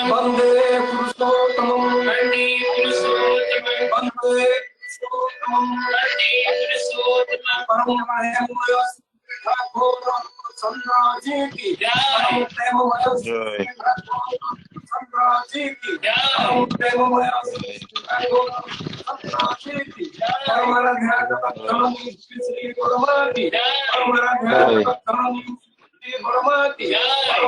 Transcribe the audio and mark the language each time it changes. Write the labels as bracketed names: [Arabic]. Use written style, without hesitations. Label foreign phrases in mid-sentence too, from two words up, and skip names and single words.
[Sanskrit] वंदे पुरुषोत्तमं वंदे पुरुषोत्तमं वंदे पुरुषोत्तमं वंदे पुरुषोत्तमं [Hindi] परम प्रेममय ठाकुर चंद्रजी की जय प्रेममय चंद्रजी की जय प्रेममय ठाकुर चंद्रजी की जय हमारा ध्यान रखनी श्री गुरुमा की जय हमारा ध्यान रखनी ब्रह्मा की जय,